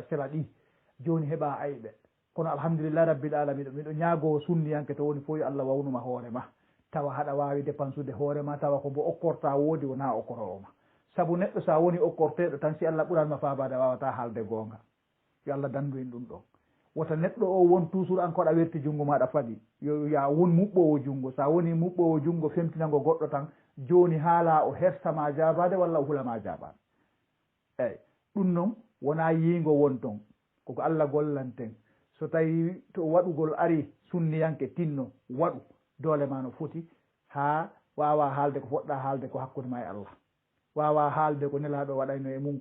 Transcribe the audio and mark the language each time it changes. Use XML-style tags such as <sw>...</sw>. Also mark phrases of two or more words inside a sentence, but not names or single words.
<ff>sela ɗi joni heɓa ayɓe kono</ff> <ar>الحمد لله رب العالمين</ar> <ff>miɗo ñaago sunniyanke to woni fof yo allah wawnuma hoore ma tawa haɗa wawi dépensude hoore ma tawa ko mbo okkorta woodi wona okkorowo ma saabu neɗɗo sa woni okkorteɗo tan si allah ɓuranma fabade a wawata haalde goonga yo allah dandu en ɗum ɗon wota neɗɗo o won toujours an ko aɗa werti junngo maɗa faɗi yo ya won muɓɓowo junngo sa woni muɓɓowo junngo femtinango goɗɗo tan joni haala o hersama jabade walla o hulama jabade eyyi ɗum noon wona yiingo won ton koko allah gollanten so tawi to waɗugol ari sunniyanke tinno waɗu doole ma no foti ha wawa haalde ko poɗɗa haalde ko hakkude ma e allah wawa haalde ko nelaɗo waɗayno e mum</ff>